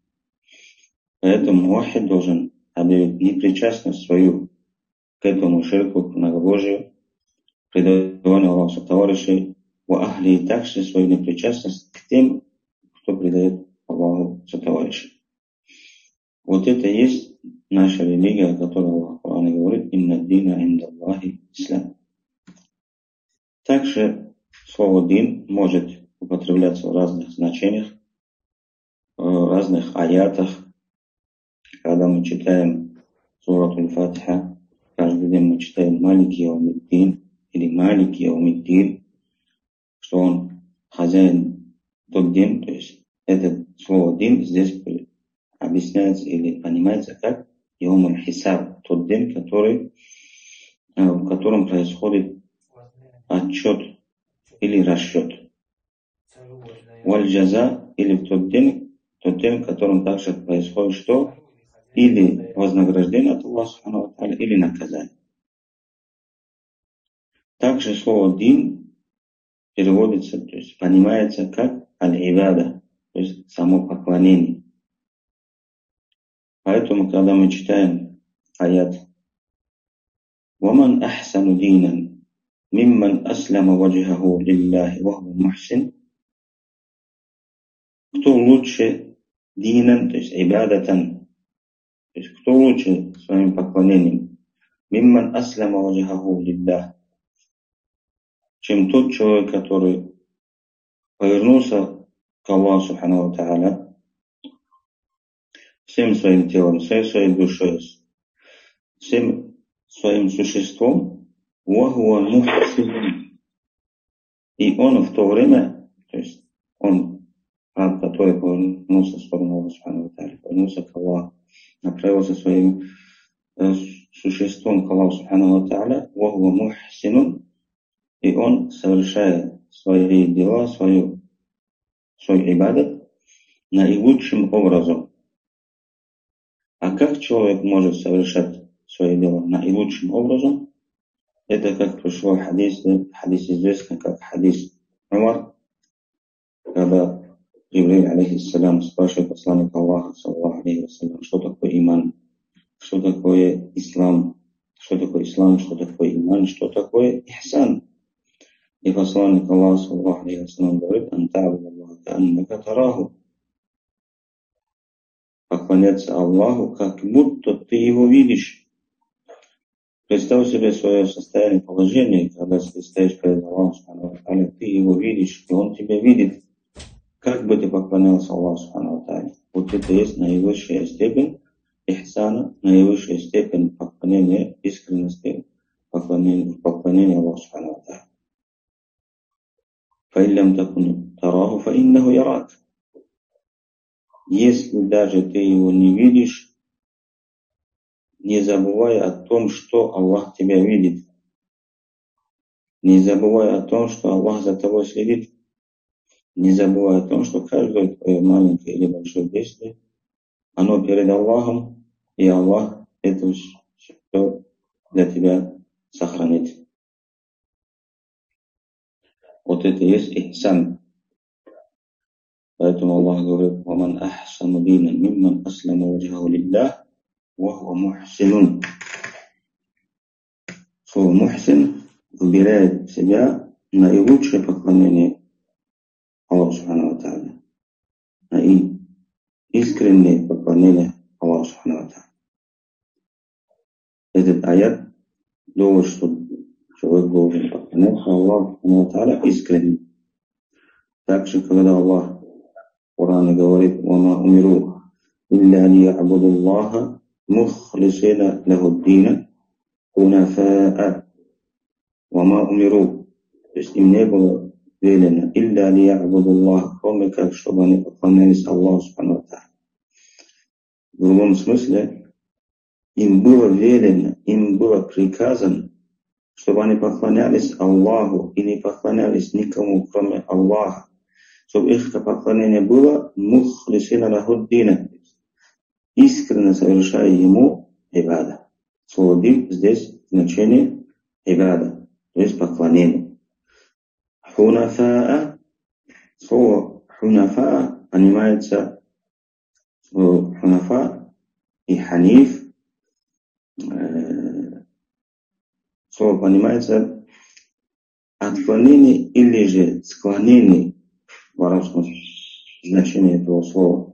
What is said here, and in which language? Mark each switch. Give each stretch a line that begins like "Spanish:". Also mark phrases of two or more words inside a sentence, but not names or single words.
Russian: Поэтому муахид должен объявить непричастность свою к этому ширку, к многобожию, предаванию Аллаху товарищей,
Arabic: وأهلي,
Russian: также свою непричастность к тем, кто предает Аллаху сотоварищей. Вот это и есть наша религия, о которой Аллах в Коране говорит:
Arabic: «إن الدين عند الله الإسلام».
Russian: Также слово «дин» может употребляться в разных значениях, в разных аятах. Когда мы читаем сурат Аль-Фатиха, каждый день мы читаем
Arabic: «مالك يوم الدين»
Russian: или
Arabic: «مالك يوم الدين»,
Russian: что он хозяин тот день, то есть это слово «дин» здесь объясняется или понимается как
Arabic: «يوم الحساب»,
Russian: тот день, в котором происходит отчет или расчет. Валь-джаза, или тот день, в котором также происходит что? Или вознаграждение от Аллаха
Arabic: سبحانه وتعالى,
Russian: или наказание. Также слово «дин» переводится, то есть понимается как аль-ибада, то есть само поклонение. Поэтому, когда мы читаем аят
Arabic: «ومن أحسن دينا ممن أسلم وجهه لله وهو محسن»,
Russian: кто лучше динан, то есть ибадатан, то есть кто лучше своим поклонением,
Arabic: ممن أسلم وجهه لله,
Russian: чем тот человек, который повернулся к Аллаху
Arabic: سبحانه وتعالى
Russian: всем своим телом, всей своей душой, всем своим существом,
Arabic: وهو محسن,
Russian: и он в то время, то есть он, который повернулся в сторону Аллаха
Arabic: سبحانه وتعالى,
Russian: повернулся к Аллаху, направился своим существом к Аллаху
Arabic: سبحانه وتعالى, وهو محسن,
Russian: и он, совершая свои дела, свой ибадат наилучшим образом. А как человек может совершать свои дела наилучшим образом? Это как пришло в хадисе известный как хадис Умар, когда Джибриль, алейхиссалям, спрашивает посланника Аллаха,
Arabic: صلى الله عليه وسلم,
Russian: что такое иман, что такое ислам, что такое иман, что такое ихсан. И посланник Аллаха,
Arabic: صلى الله عليه وسلم,
Russian: говорит:
Arabic: «أن تعبد الله كأنك تراه»,
Russian: поклоняться Аллаху, как будто ты его видишь. Представь себе свое состояние, положение, когда ты стоишь перед Аллахом, ты его видишь, и он тебя видит. Как бы ты поклонялся Аллаху. Вот это есть наивысшая степень ихсана, наивысшая степень поклонения, искренности, поклонения Аллаху.
Arabic: فَإِلَّمْ تَكُنْ تَرَاهُ فَإِنَّهُ يَرَاكَ.
Russian: Если даже ты его не видишь, не забывай о том, что Аллах тебя видит. Не забывай о том, что Аллах за тобой следит. Не забывай о том, что каждое твое маленькое или большое действие, оно перед Аллахом, и Аллах это все для тебя сохранит. Вот это и есть ихсан. Поэтому Аллах говорит:
Arabic: «ومن أحسن دينا ممن أسلم وجهه لله وهو محسن».
Russian: Слово «мухсин» выбирает в себя наилучшее поклонение Аллаху
Arabic: سبحانه وتعالى.
Russian: и искреннее поклонение Аллаху
Arabic: سبحانه وتعالى.
Russian: Этот аят довод, что человек должен поклоняться Аллаху
Arabic: سبحانه وتعالى
Russian: искренне. Также, когда Аллах в Коране говорит:
Arabic: «وما أمروا إلا ليعبدوا الله مخلصين له الدين حنفاء». وما أمروا,
Russian: то есть им не было велено
Arabic: إلا ليعبدوا الله,
Russian: кроме как, чтобы они поклонялись Аллаху
Arabic: سبحانه وتعالى.
Russian: В другом смысле, им было велено, им было приказано, чтобы они поклонялись Аллаху и не поклонялись никому, кроме Аллаха. Чтобы их поклонение было
Arabic: مخلصين له الدين,
Russian: искренне совершая ему ибада. Слово дин здесь значение ибада, то есть поклонение. Хунафаа, слово хунафаа понимается, слово хунафа и ханиф, слово понимается отклонение или же склонение в арабском значении этого слова.